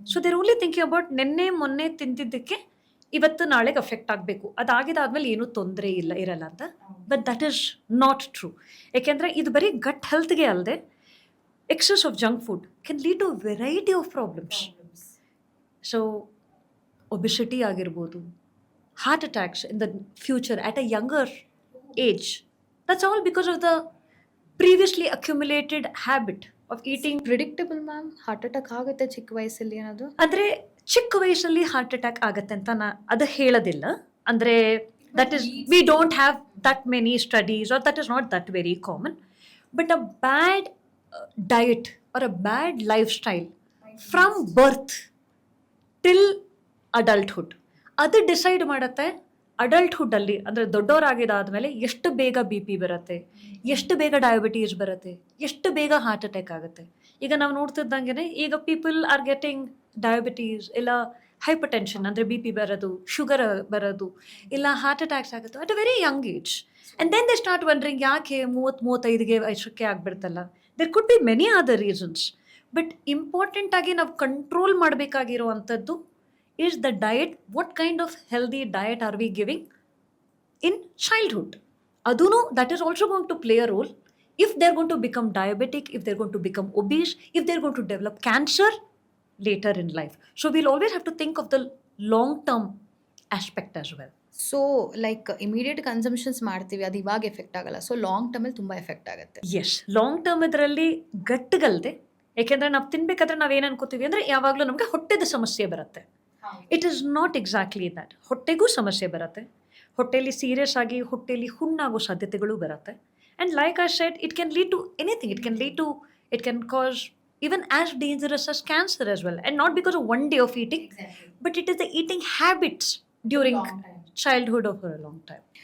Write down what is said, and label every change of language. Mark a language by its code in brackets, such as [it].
[en] so there only thinking about [kn] ನೆನ್ನೆ ಮೊನ್ನೆ ತಿಂದಿದ್ದಕ್ಕೆ ಇವತ್ತು ನಾಳೆಗೆ ಅಫೆಕ್ಟ್ ಆಗಬೇಕು, ಅದಾಗಿದ್ದಾದ್ಮೇಲೆ ಏನೂ ತೊಂದರೆ ಇರಲ್ಲ ಅಂತ. [en] But that is not true. [kn] ಏಕೆಂದರೆ ಇದು ಬರೀ ಗಟ್ ಹೆಲ್ತ್ಗೆ ಅಲ್ಲದೆ [en] Excess of junk food can lead to variety of problems. [kn] So obesity ಆಗಿರ್ಬೋದು, [en] heart attacks in the future at a younger age. That's all because of the previously accumulated habit of eating. [kn] Predictable ma'am, heart attack ಆಗುತ್ತೆ ಚಿಕ್ಕ ವಯಸ್ಸಲ್ಲಿ ಅನ್ನೋದು? ಅಂದರೆ ಚಿಕ್ಕ ವಯಸ್ಸಲ್ಲಿ heart attack ಆಗುತ್ತೆ ಅಂತ ಅದು ಹೇಳೋದಿಲ್ಲ. [en] ಅಂದರೆ that is we don't have that many studies or that is not that very common. But a bad diet or a bad lifestyle from birth till adulthood [kn] ಅದು ಡಿಸೈಡ್ ಮಾಡುತ್ತೆ ಅಡಲ್ಟ್ಹುಡ್ಡಲ್ಲಿ, ಅಂದರೆ ದೊಡ್ಡವರಾಗಿದ್ದಾದಮೇಲೆ ಎಷ್ಟು ಬೇಗ ಬಿ ಪಿ ಬರುತ್ತೆ, ಎಷ್ಟು ಬೇಗ diabetes ಬರುತ್ತೆ, ಎಷ್ಟು ಬೇಗ ಹಾರ್ಟ್ ಅಟ್ಯಾಕ್ ಆಗುತ್ತೆ. ಈಗ ನಾವು ನೋಡ್ತಿದ್ದಂಗೆ ಈಗ [en] people are getting diabetes, [kn] ಇಲ್ಲ ಹೈಪರ್ ಟೆನ್ಷನ್ ಅಂದರೆ ಬಿ ಪಿ ಬರೋದು, ಶುಗರ್ ಬರೋದು, ಇಲ್ಲ ಹಾರ್ಟ್ ಅಟ್ಯಾಕ್ಸ್ ಆಗುತ್ತೆ [en] At a very young age. And then they start wondering [kn] ಯಾಕೆ 30-35 ವಯಸ್ಸಕ್ಕೆ ಆಗಿಬಿಡ್ತಲ್ಲ. [en] There could be many other reasons. But [kn] ಇಂಪಾರ್ಟೆಂಟಾಗಿ ನಾವು control ಮಾಡಬೇಕಾಗಿರುವಂಥದ್ದು [en] is the diet. What kind of healthy diet are we giving in childhood? Adunu, that is also going to play a role if they're going to become diabetic, if they're going to become obese, if they're going to develop cancer later in life. So we'll always have to think of the long term aspect as well. [kn] So like immediate consumptions ಮಾಡ್ತೀವಿ, ಅದು ಇವಾಗ effect ಆಗಲ್ಲ. So long ಟರ್ಮಲ್ಲಿ ತುಂಬ effect ಆಗುತ್ತೆ. S, long term ಇದರಲ್ಲಿ ಗಟ್ಟಿಗಲ್ದೆ. ಯಾಕೆಂದರೆ ನಾವು ತಿನ್ಬೇಕಾದ್ರೆ ನಾವೇನು ಅನ್ಕೋತೀವಿ ಅಂದರೆ ಯಾವಾಗಲೂ ನಮಗೆ ಹೊಟ್ಟೆದ ಸಮಸ್ಯೆ ಬರುತ್ತೆ. [en] It is not exactly that. [kn] ಹೊಟ್ಟೆಗೂ ಸಮಸ್ಯೆ ಬರುತ್ತೆ, ಹೊಟ್ಟೆಯಲ್ಲಿ ಸೀರಿಯಸ್ ಆಗಿ ಹೊಟ್ಟೆಯಲ್ಲಿ ಹುಣ್ಣಾಗೋ ಸಾಧ್ಯತೆಗಳು ಬರುತ್ತೆ. [en] And like I said, it can lead to anything. It can cause even as dangerous as cancer as well, and not because of one day of eating, but it is the eating habits during childhood or for a long time.